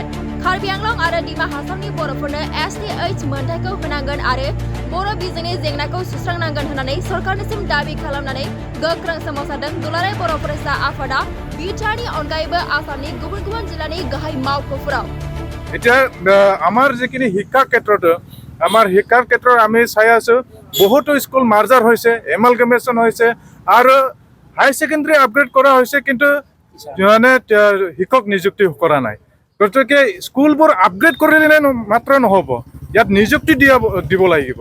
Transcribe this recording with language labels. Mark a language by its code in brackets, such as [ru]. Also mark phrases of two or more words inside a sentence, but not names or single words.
[brx] कार्बि आंलं आरो दिमा हासामनि बर'फोरनो STH मोनथायखौ होनांगोन आरो बर' बिजोंनि जेंनाखौ सुस्रांनांगोन होननानै सरकारनिसिम दाबि खालामनानै गोख्रों सोमावसारदों दुलाराय बर' फरायसा आफादा बिटिआरनि अनगायैबो आसामनि गुबुन गुबुन जिल्लानि गाहाय मावख'फोराव। [as] এতিয়া আমাৰ যিখিনি শিক্ষাৰ ক্ষেত্ৰত আমি চাই আছো, বহুতো স্কুল মাৰ্জাৰ হৈছে, এমালগেমেশ্যন হৈছে আৰু [en] high secondary upgrade [as] কৰা হৈছে, কিন্তু শিক্ষক নিযুক্তি কৰা নাই। গতিকে স্কুলবোৰ আপগ্ৰেড কৰিলে মাত্ৰ নহ'ব, ইয়াত নিযুক্তি দিব লাগিব।